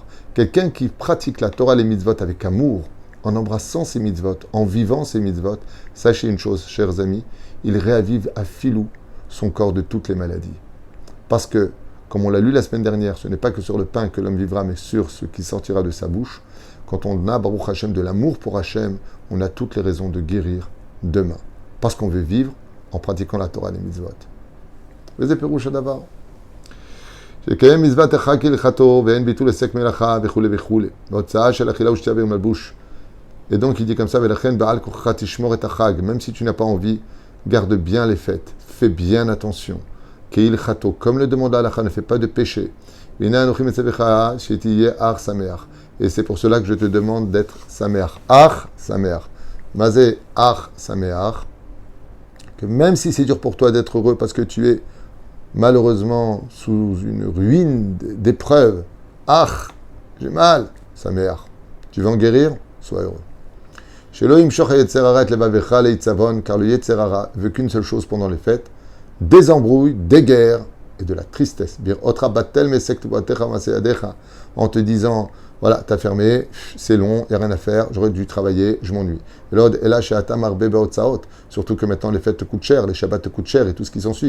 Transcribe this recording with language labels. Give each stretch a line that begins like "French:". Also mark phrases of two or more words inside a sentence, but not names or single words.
French: Quelqu'un qui pratique la Torah, les mitzvot avec amour, en embrassant ses mitzvot, en vivant ses mitzvot, sachez une chose, chers amis, il réavive à filou son corps de toutes les maladies. Parce que, comme on l'a lu la semaine dernière, ce n'est pas que sur le pain que l'homme vivra, mais sur ce qui sortira de sa bouche. Quand on a,
Hebrew: ברוך השם,
French: de l'amour pour Hashem, on a toutes les raisons de guérir demain. Parce qu'on veut vivre en pratiquant la Torah des mitzvot.
Hebrew: וזה פירוש הדבר. שקיים מצוות החג כהלכתו ואין ביטול היסק מלאכה וכולי וכולי. והוצאה של אכילה ושתייה ומלבוש.
French: Et donc il dit comme ça,
Hebrew: ולכן בעל כוחך תשמור את החג.
French: Même si tu n'as pas envie, garde bien les fêtes. Fais bien attention. Kehilchato, comme le demande Allah, ne fais pas de péché. Et c'est pour cela que je te demande d'être sameach.
Hebrew: אך שמח. מזה אך שמח.
French: Que même si c'est dur pour toi d'être heureux parce que tu es malheureusement sous une ruine d'épreuves, ach, j'ai mal, sameach. Tu veux en guérir? Sois heureux.
Hebrew: שלא ימשוך היצר הרע את לבבך לעצבון,
French: car le
Hebrew: יצר הרע
French: veut qu'une seule chose pendant les fêtes, des embrouilles, des guerres et de la tristesse. En te disant, voilà, t'as fermé, c'est long, il n'y a rien à faire, j'aurais dû travailler, je m'ennuie. Surtout que maintenant les fêtes te coûtent cher, les shabbats te coûtent cher et tout ce qui s'ensuit.